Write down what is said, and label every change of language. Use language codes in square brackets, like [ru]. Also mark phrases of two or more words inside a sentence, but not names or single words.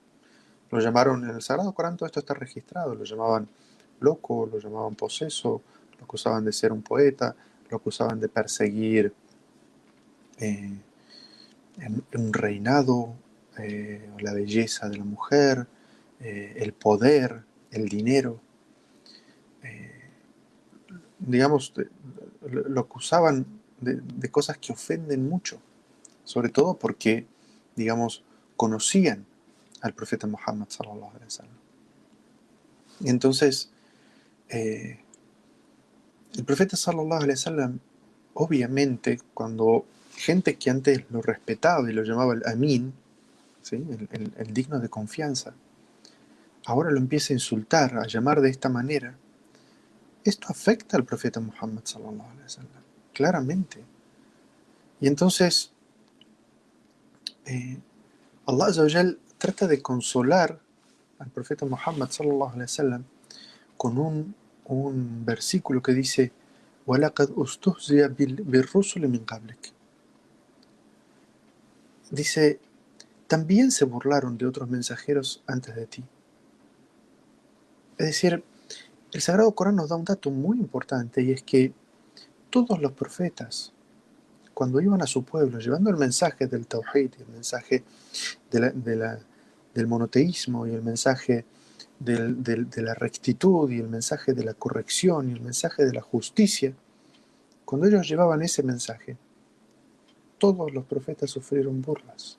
[es] Lo llamaron, en el Sagrado Corán todo esto está registrado, lo llamaban loco, lo llamaban poseso, lo acusaban de ser un poeta, lo acusaban de perseguir un reinado, la belleza de la mujer, el poder, el dinero. Digamos, lo acusaban de cosas que ofenden mucho, sobre todo porque, digamos, conocían al profeta Muhammad [ar] صلى الله عليه وسلم. [es] Y entonces, eh, el profeta [ar] صلى الله عليه وسلم, [es] obviamente, cuando gente que antes lo respetaba y lo llamaba el Amin, ¿sí? el digno de confianza, ahora lo empieza a insultar, a llamar de esta manera, esto afecta al profeta Muhammad [ar] صلى الله عليه وسلم, [es] claramente. Y entonces, [ar] الله عز وجل [es] trata de consolar al profeta Muhammad [ar] صلى الله عليه وسلم [es] con un versículo que dice: [ar] وَلَقَدْ أُسْتُهْزِئَ بِالرُّسُلِ مِنْ قَبْلِكَ. [es] Dice, también se burlaron de otros mensajeros antes de ti. Es decir, el Sagrado Corán nos da un dato muy importante, y es que todos los profetas, cuando iban a su pueblo llevando el mensaje del Tawhid, el mensaje del monoteísmo, y el mensaje de la rectitud, y el mensaje de la corrección, y el mensaje de la justicia, cuando ellos llevaban ese mensaje, todos los profetas sufrieron burlas.